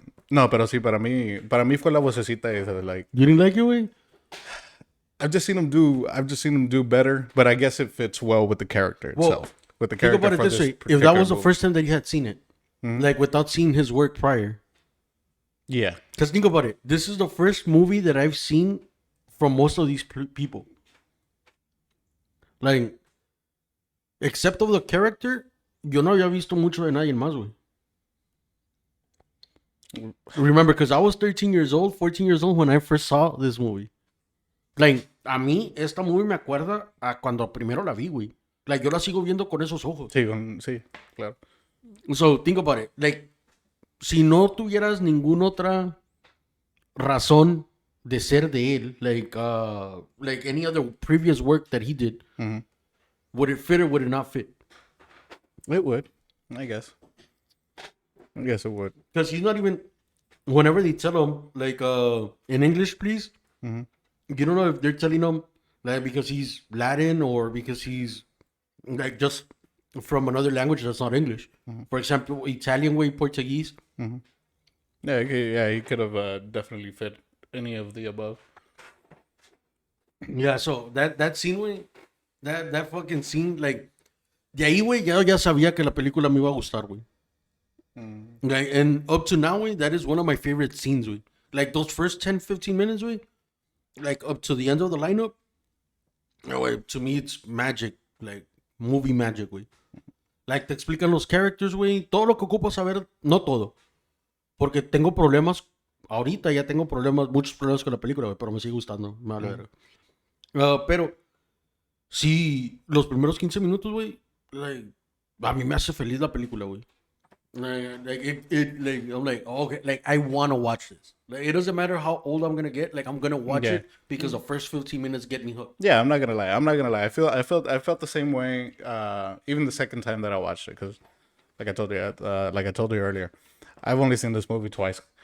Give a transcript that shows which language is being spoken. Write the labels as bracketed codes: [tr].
[es] No, pero sí, para mí fue la vocecita esa de like... [en] You didn't like it, güey? I've just seen him do better, but I guess it fits well with the character itself. With the character. Think about it this way: if that was the first time that you had seen it, like without seeing his work prior, yeah. Because think about it: this is the first movie that I've seen from most of these people. [es] Like, except of the character, yo no había visto mucho de nadie más, güey. [en] Remember, because I was 14 years old when I first saw this movie. [es] Like, a mí, esta movie me acuerda a cuando primero la vi, güey. Like, yo la sigo viendo con esos ojos. Sí, claro. [en] So, think about it. Like, si no tuvieras ninguna otra razón de ser de él, like any other previous work that he did, would it fit or would it not fit? It would. I guess it would. Because he's not even. Whenever they tell him like in English, please, Mm-hmm. you don't know if they're telling him like because he's Latin or because he's like just from another language that's not English. For example, Italian way, Portuguese. Yeah, he could have definitely fit any of the above. [es] Yeah, so that scene, güey, that fucking scene, like, de ahí, güey, ya sabía que la película me iba a gustar, güey. [en] Like, and up to now, güey, that is one of my favorite scenes, güey. Like, those first 10, 15 minutes, güey, like, up to the end of the lineup, no, güey, to me, it's magic. Like, movie magic, güey. [es] Like, te explican los characters, güey, todo lo que ocupo saber, no todo. Porque tengo problemas, ahorita ya tengo problemas, muchos problemas con la película, güey, pero me sigue gustando, me vale verga. Pero sí, los primeros 15 minutos, güey, like, a mí me hace feliz la película, güey. [en] Like, I'm like, oh, okay, like, I want to watch this. Like, it doesn't matter how old I'm gonna get, like, I'm gonna watch Yeah. it because the first 15 minutes get me hooked. Yeah, I'm not gonna lie. I felt the same way. Even the second time that I watched it, because like I told you earlier, I've only seen this movie twice.